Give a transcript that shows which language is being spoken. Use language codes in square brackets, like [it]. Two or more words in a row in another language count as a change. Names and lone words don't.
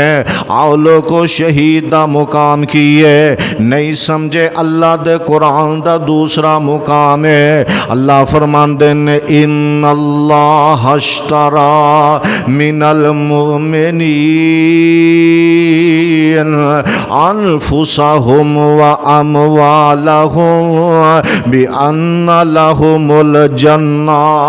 [pa] آؤ لوگو شہید دا مقام کیہ نہیں سمجھے اللہ دے قرآن دا دوسرا مقام ہے. اللہ فرماتے نے [ar] إن الله اشترى من المؤمنين أنفسهم وأموالهم بأن لهم الجنة